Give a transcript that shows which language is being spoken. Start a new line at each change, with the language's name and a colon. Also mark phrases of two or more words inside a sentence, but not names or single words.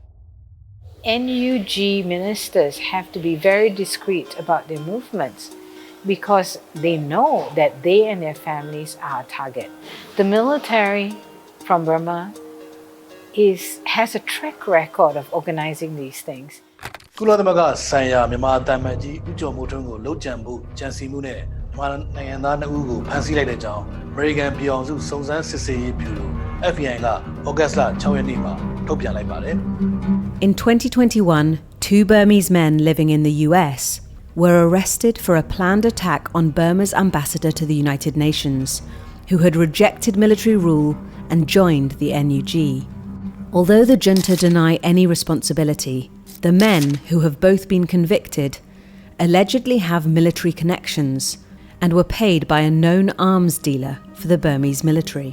English: NUG ministers have to be very discreet about their movements because they know that they and their families are a target. The military from Burma has a track record of organizing these things.
Burmese: ကုလသမဂ္ဂဆိုင်ရာမြန်မာအသံအမတ်ကြီးဦးကျော်မိုးထွန်းကိုလှုပ်ကြံဖို့ကြံစည်မှုနဲ့မြန်မာနိုင်ငံသား2ဦးကိုဖမ်းဆီးလိုက်တဲ့အကြောင်း American ပြည်အောင်စုစုံစမ်းစစ်ဆေးရေးဗျူရို FBI က August 6 ရက်နေ့မှာထုတ်ပြန်လိုက်ပါတယ်
English: In 2021, 2 Burmese men living in the US were arrested for a planned attack on Burma's ambassador to the United Nations, who had rejected military rule and joined the NUG. Although the junta deny any responsibility, the men, who have both been convicted, allegedly have military connections and were paid by a known arms dealer for the Burmese military.